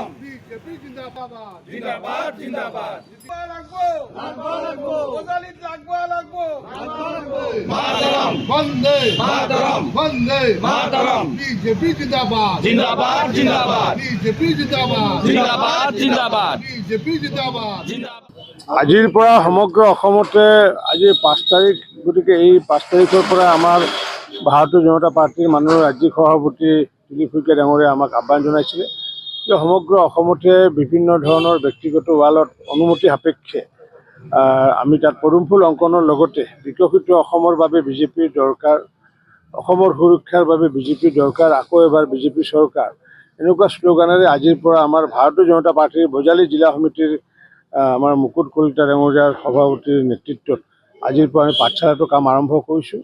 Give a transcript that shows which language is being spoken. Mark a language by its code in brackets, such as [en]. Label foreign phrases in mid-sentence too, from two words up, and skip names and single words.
[hi] बीजेपी जिंदाबाद, जिंदाबाद, जिंदाबाद। मातरम, वंदे मातरम, वंदे मातरम। बीजेपी जिंदाबाद, जिंदाबाद, जिंदाबाद। बीजेपी जिंदाबाद, जिंदाबाद, जिंदाबाद। बीजेपी जिंदाबाद, जिंदाबाद। [as] আজিৰ পৰা সমগ্ৰ অসমতে আজি 5 তাৰিখ, গতিকে এই 5 তাৰিখৰ পৰা আমাৰ ভাৰতীয় জনতা পাৰ্টীৰ মানুহৰ ৰাজ্যিক সভাপতি দিলীপ শইকীয়া ডাঙৰীয়াই আমাক আহ্বান জনাইছিলে যে সমগ্ৰ অসমতে বিভিন্ন ধৰণৰ ব্যক্তিগত ৱালত অনুমতি সাপেক্ষে আমি তাত পদুম ফুল অংকনৰ লগতে বিকশিত অসমৰ বাবে বিজেপিৰ দৰকাৰ, অসমৰ সুৰক্ষাৰ বাবে বিজেপিৰ দৰকাৰ, আকৌ এবাৰ বিজেপি চৰকাৰ, এনেকুৱা শ্লোগানেৰে আজিৰ পৰা আমাৰ ভাৰতীয় জনতা পাৰ্টীৰ বজালী জিলা সমিতিৰ আমাৰ মুকুট কলিতা ডাঙৰীয়াৰ সভাপতিৰ নেতৃত্বত আজিৰ পৰা আমি পাঠশালাটো কাম আৰম্ভ কৰিছোঁ।